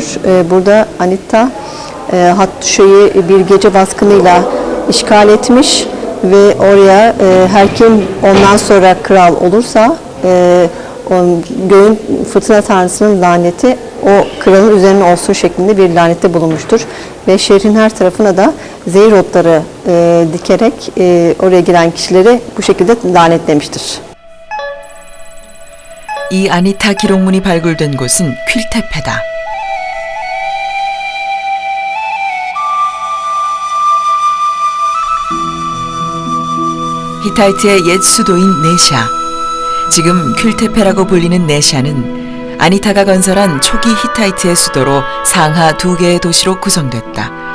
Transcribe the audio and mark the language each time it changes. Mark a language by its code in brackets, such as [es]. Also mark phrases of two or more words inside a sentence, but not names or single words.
[tr] Burada Anita Hattuşa'yı bir gece baskınıyla işgal etmiş ve oraya her kim ondan sonra kral olursa göğün fırtına tanrısının laneti o kralın üzerine olsun şeklinde bir lanette bulunmuştur. Ve şehrin her tarafına da zehir otları dikerek oraya giren kişileri bu şekilde lanetlemiştir. [ko] 이 아니타 기록문이 발굴된 곳은 퀼테페다. 히타이트의 옛 수도인 네샤. 지금 퀼테페라고 불리는 네샤는 아니타가 건설한 초기 히타이트의 수도로 상하 2개의 도시로 구성됐다.